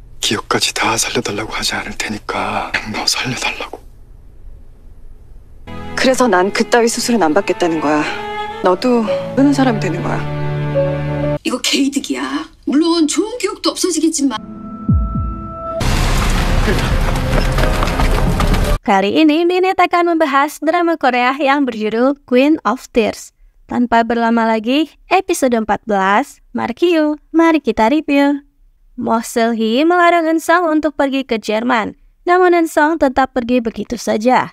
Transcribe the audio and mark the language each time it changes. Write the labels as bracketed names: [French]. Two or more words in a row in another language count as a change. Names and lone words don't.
[Korean] 기억까지 다 살려달라고 하지 않을 테니까 너 살려달라고. 그래서 난 그따위 수술은 안 받겠다는 거야. 너도 모르는 사람이 되는 거야. 이거 개이득이야. 물론 좋은 기억도 없어지겠지만. [Indonesian] Kali ini Ninet akan membahas drama Korea yang berjudul Queen of Tears. Tanpa berlama lagi, episode 14, mari kita review. Moh Seul-hee melarang Eun-sung untuk pergi ke Jerman, namun Eun-sung tetap pergi begitu saja.